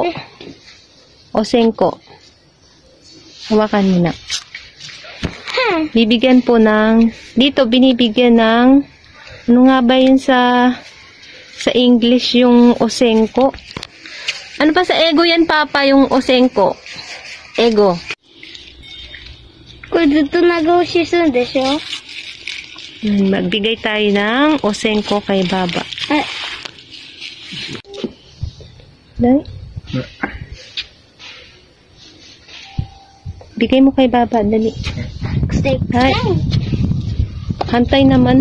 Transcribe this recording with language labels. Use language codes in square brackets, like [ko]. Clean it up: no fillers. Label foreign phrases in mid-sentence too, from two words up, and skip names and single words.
[tl] Osenko. Hawakan mo na. Bibigyan po ng, dito binibigyan ng, ano nga ba yun sa English yung osenko? Ano pa sa ego yan, Papa, yung osenko? Ego. [ja] これずっと長押しするんでしょ? [tl] Magbigay tayo ng osenko kay Baba. Dai? Bigay mo kay Baba, dali. Hay. Hantay naman.